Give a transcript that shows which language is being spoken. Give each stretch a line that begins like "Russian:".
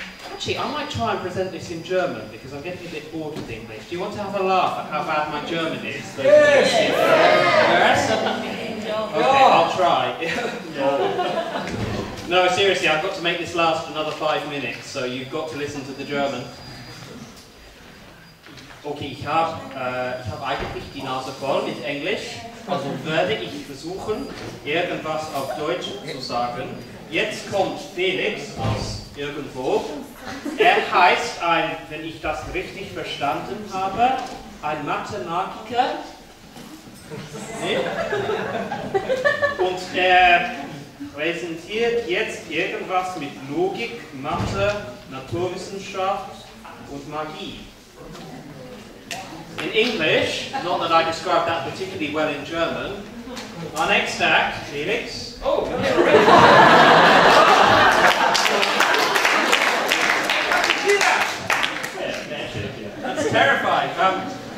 English: Actually, I might try and present this in German because I'm getting a bit bored with English. Do you want to have a laugh at how bad my German is? Yes! Yes? Okay, I'll try. No, seriously, I've got to make this last another 5 minutes, so you've got to listen to the German.
German: Okay, ich hab eigentlich die Nase voll mit Englisch, also werde ich versuchen, irgendwas auf Deutsch zu sagen. Jetzt kommt Felix aus irgendwo. Er heißt, wenn ich das richtig verstanden habe, ein Mathematiker. Nee? Und er präsentiert jetzt irgendwas mit Logik, Mathe, Naturwissenschaft und Magie.
English: In English, not that I described that particularly well in German, our next act, Felix. Oh, that's terrifying.